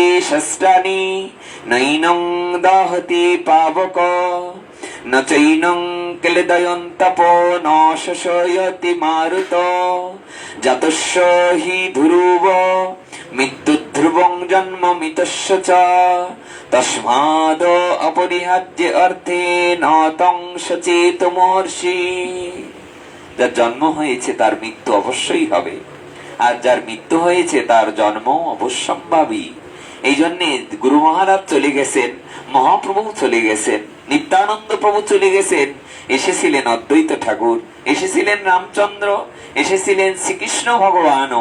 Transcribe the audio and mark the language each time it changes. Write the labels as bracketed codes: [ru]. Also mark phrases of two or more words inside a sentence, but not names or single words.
[sa] শস্ত্রাণি নৈনং দাহতি পাবক ন চৈনং ক্লেদয়ন্তপো ন শোষয়তি মারুত যতস্য হি ধ্রুব মৃত্যুধ্রুবং জন্ম মিতস্য চ তস্মাদ অপরিহার্য অর্থে ন তং সচেত মহর্ষি। [bn] যার জন্ম হয়েছে তার মৃত্যু অবশ্যই হবে, আর যার মৃত্যু হয়েছে তার জন্ম অবশ্যম্ভাবী। এই জন্য গুরু মহারাজ চলে গেছেন, মহাপ্রভু চলে গেছেন, নিত্যানন্দ প্রভু চলে গেছেন, এসেছিলেন অদ্বৈত ঠাকুর, এসেছিলেন রামচন্দ্র, এসেছিলেন শ্রীকৃষ্ণ ভগবানও।